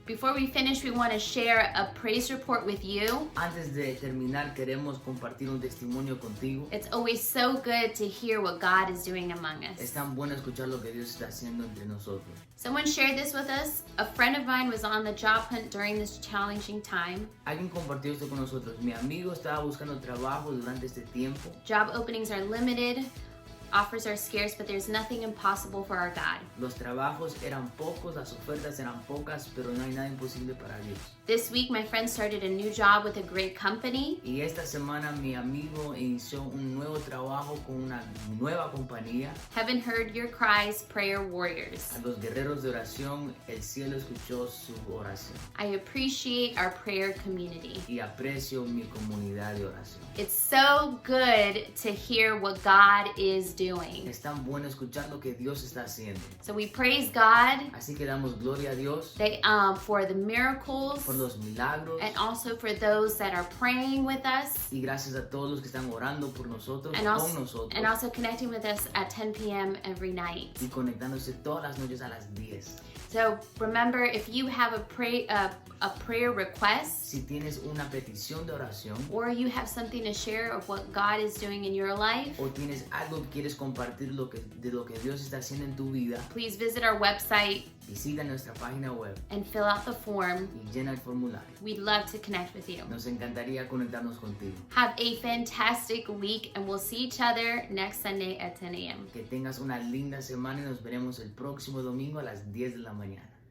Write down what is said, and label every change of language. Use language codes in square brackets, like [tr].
[en] Before we finish, we want to share a praise report with you. [es] Antes de terminar, queremos compartir un testimonio contigo. [en] It's always so good to hear what God is doing among [es] Es [en] us. [es] tan bueno escuchar lo que Dios está haciendo entre nosotros. [en] Someone shared this with us. A friend of mine was on the job hunt during this challenging time. [es] Alguien compartió esto con nosotros. Mi amigo estaba buscando trabajo durante este tiempo. [en] Job openings are limited, offers are scarce, but there's nothing impossible for our God. [es] Los trabajos eran pocos, las ofertas eran pocas, pero no hay nada imposible para Dios. [en] This week, my friend started a new job with a great company. [es] Y esta semana mi amigo inició un nuevo trabajo con una nueva compañía. [en] Heaven heard your cries, prayer warriors. [es] A los guerreros de oración, el cielo escuchó su oración. [en] I appreciate our prayer community. [es] Y aprecio mi comunidad de oración. [en] It's so good to hear what God is doing. [es] Es tan bueno escuchar lo que Dios está haciendo. [en] So we praise God [es] Así que damos gloria a Dios [en] for the miracles [es] por los milagros. [en] and also for those that are praying with us [es] Y gracias a todos los que están orando por nosotros, [en] and [es] con nosotros. [en] also connecting with us at 10 p.m. every night. [es] Y conectándose todas las noches a las 10. [en] So remember, if you have a prayer request [es] Si tienes una petición de oración [en] or you have something to share of what God is doing in your life, [es] o tienes algo que quieres compartir de lo que Dios está haciendo en tu vida, [en] please visit our website [es] visita nuestra página web [en] and fill out the form. [es] y llena el formulario. [en] We'd love to connect with you. [es] Nos encantaría conectarnos contigo. [en] Have a fantastic week, and we'll see each other next Sunday at 10 a.m. [es] Que tengas una linda semana y nos veremos el próximo domingo a las 10 de la mañana.